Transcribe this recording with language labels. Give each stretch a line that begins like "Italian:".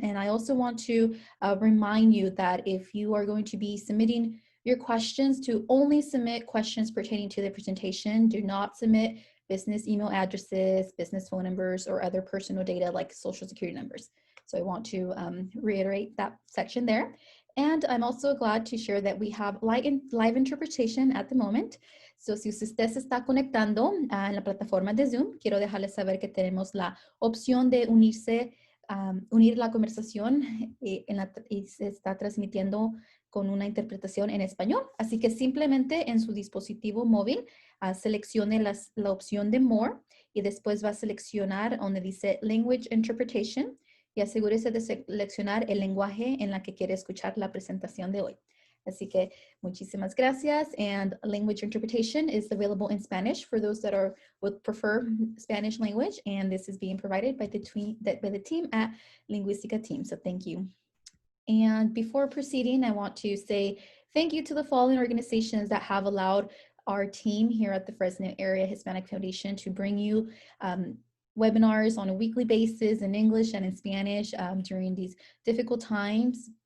English: And I also want to remind you that if you are going to be submitting your questions, to only submit questions pertaining to the presentation. Do not submit business email addresses, business phone numbers, or other personal data like social security numbers. So I want to reiterate that section there. And I'm also glad to share that we have live interpretation at the moment.
Spanish: So si usted se está conectando en la plataforma de Zoom, quiero dejarles saber que tenemos la opción de unir la conversación y se está transmitiendo con una interpretación en español. Así que simplemente en su dispositivo móvil seleccione la opción de More y después va a seleccionar donde dice Language Interpretation y asegúrese de seleccionar el lenguaje en la que quiere escuchar la presentación de hoy. Así que muchísimas gracias.
English: And language interpretation is available in Spanish for those that would prefer Spanish language. And this is being provided by the team at Linguistica team. So thank you. And before proceeding, I want to say thank you to the following organizations that have allowed our team here at the Fresno Area Hispanic Foundation to bring you webinars on a weekly basis in English and in Spanish during these difficult times.